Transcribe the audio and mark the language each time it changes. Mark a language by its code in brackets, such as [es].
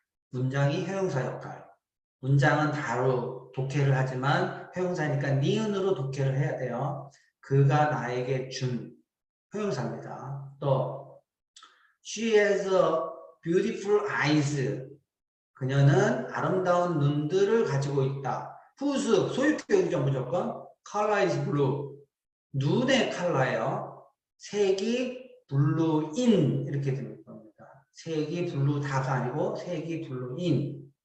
[ko] 문장이 형용사 역할. 문장은 바로 독해를 하지만 형용사니까 니은으로 독해를 해야 돼요. 그가 나에게 준 형용사입니다. [en] 또 She has a beautiful eyes. [ko] 그녀는 아름다운 눈들을 가지고 있다. whose 소유격이죠 무조건. [en] color is blue. [ko] 눈의 컬러예요. 색이 blue인 이렇게 되는 겁니다. 색이 blue다가 아니고 색이 blue인.